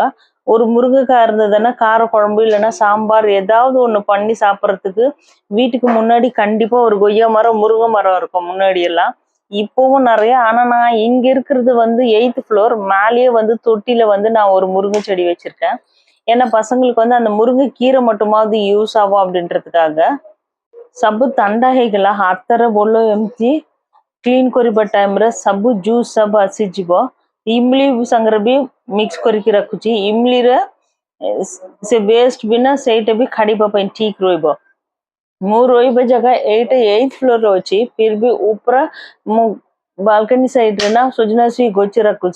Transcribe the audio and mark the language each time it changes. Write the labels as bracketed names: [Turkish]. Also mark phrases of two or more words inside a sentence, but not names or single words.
[Tamil] ஒரு முருங்கைக்காய் இருந்ததுன்னா கார குழம்பு இல்லைன்னா சாம்பார் ஏதாவது ஒண்ணு பண்ணி சாப்பிட்றதுக்கு வீட்டுக்கு முன்னாடி கண்டிப்பா ஒரு கொய்யா மரம் முருங்கை மரம் இருக்கும் முன்னாடி எல்லாம். இப்பவும் நிறைய. ஆனா நான் இங்க இருக்கிறது வந்து 8th floor மேலேயே வந்து தொட்டில வந்து நான் ஒரு முருங்கை செடி வச்சிருக்கேன். ஏன்னா பசங்களுக்கு வந்து அந்த முருங்கை கீரை மட்டுமாவது யூஸ் ஆகும் அப்படின்றதுக்காக। [Odia] ସବୁ ଥଣ୍ଡା ହେଇଗଲା, ହାତରେ ବୋଲ ଏମିତି କ୍ଲିନ୍ କରିବା ଟାଇମରେ ସବୁ ଜୁସ୍ ସବୁ ଆସିଯିବ। ଇମଲି ସାଙ୍ଗରେ ବି ମିକ୍ସ କରିକି ରଖୁଛି। ଇମଲିରେ ସେ ୱେଷ୍ଟ ବିନା ସେଇଟା ବି ଖାଡ଼ିବା ପାଇଁ ଠିକ ରହିବ। ମୁଁ ରହିବା ଜାଗା 8th floorରେ ଅଛି, ଫିର ବି ଉପରେ ମୁଁ [English] balcony side [Odia] ନା ସଜନା ଛୁଇଁ ଗଛ ରଖୁଛି।